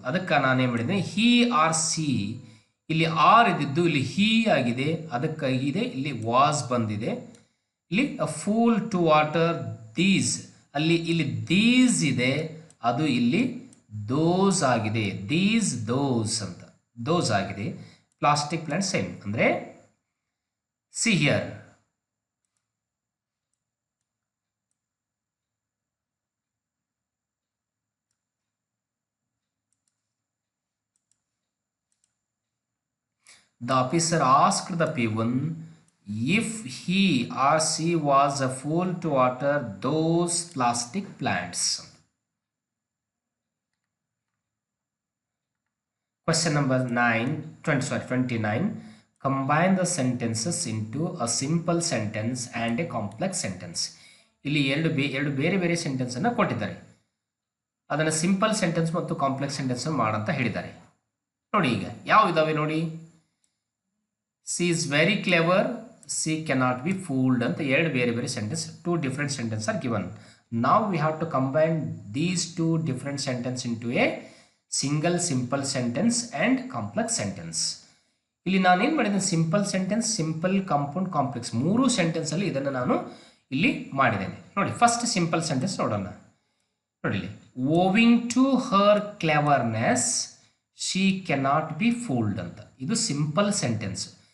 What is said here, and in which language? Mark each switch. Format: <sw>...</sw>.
<kn>ಅದಕ್ಕೆ ನಾನೇನು ಮಾಡಿದ್ದೇನೆ, ಹಿ ಆರ್ ಸಿ, ಇಲ್ಲಿ ಆರ್ ಇದ್ದಿದ್ದು ಇಲ್ಲಿ ಹಿ ಆಗಿದೆ, ಅದಕ್ಕಾಗಿದೆ ಇಲ್ಲಿ ವಾಸ್ ಬಂದಿದೆ. ಇಲ್ಲಿ</kn> <en>a fool to water these,</en> <kn>ಅಲ್ಲಿ ಇಲ್ಲಿ ದೀಸ್ ಇದೆ, ಅದು ಇಲ್ಲಿ ದೋಸ್ ಆಗಿದೆ. ದೀಸ್ ದೋಸ್ ಅಂತ ದೋಸ್ ಆಗಿದೆ.</kn> <en>Plastic plant same ಅಂದರೆ see here, the officer asked the peon if he or she was a fool to water those plastic plants. Question number 29. Combine the sentences into a simple sentence and a complex sentence.</en> <kn>ಇಲ್ಲಿ ಎರಡು ಬೇರೆ ಬೇರೆ ಸೆಂಟೆನ್ಸನ್ನು ಕೊಟ್ಟಿದ್ದಾರೆ. ಅದನ್ನು simple sentence ಮತ್ತು complex sentence ಮಾಡಂತ ಹೇಳಿದ್ದಾರೆ. ನೋಡಿ ಈಗ ಯಾವ ಇದಾವೆ ನೋಡಿ.</kn> <en>she is very clever, she cannot be fooled</en> <kn>ಅಂತ ಎರಡು ಬೇರೆ ಬೇರೆ sentence,</kn> <en>2 different sentences are given. Now we have to combine these 2 different sentences into a single simple sentence and complex sentence.</en> <kn>ಇಲ್ಲಿ ನಾನೇನು ಮಾಡಿದ್ದೇನೆ, simple sentence, simple, compound, complex 3 ಸೆಂಟೆನ್ಸಲ್ಲಿ ಇದನ್ನು ನಾನು ಇಲ್ಲಿ ಮಾಡಿದ್ದೇನೆ. ನೋಡಿ ಫಸ್ಟ್ ಸಿಂಪಲ್ ಸೆಂಟೆನ್ಸ್ ನೋಡೋಣ. ನೋಡಿ ಇಲ್ಲಿ,</kn> <en>owing to her cleverness she cannot be fooled</en> <kn>ಅಂತ, ಇದು ಸಿಂಪಲ್ ಸೆಂಟೆನ್ಸ್.</kn>